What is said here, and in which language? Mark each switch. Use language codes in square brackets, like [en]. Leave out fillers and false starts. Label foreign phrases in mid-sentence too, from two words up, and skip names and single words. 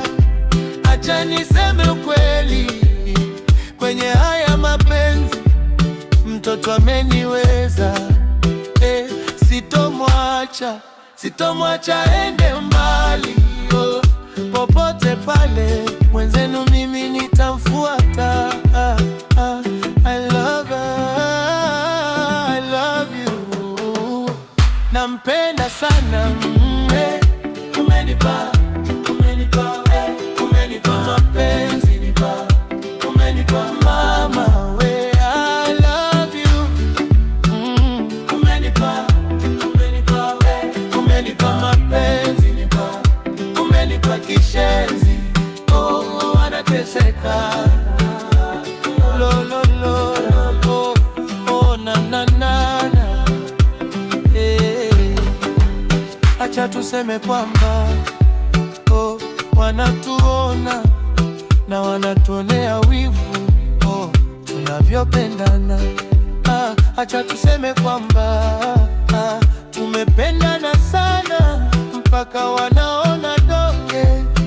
[sw] Acha niseme ukweli, kwenye haya mapenzi mtoto ameniweza. Sitomwacha, sitomwacha ende mbali, popote pale mwenzenu mimi nitamfuata. [en] I love her, I love you, [sw] nampenda sana. Umenipa, umenipa, umenipa mapenzi, umenipa mama we, [en] I love you. [sw] Umenipa, umenipa, umenipa mapenzi, umenipa kishenzi, anateseka. Lo, lo, lo, lo, na, na, na, na. Acha tuseme kwamba wanatuona na wanatuonea wivu tunavyopendana. Acha tuseme kwamba tumependana sana mpaka wanaona donge.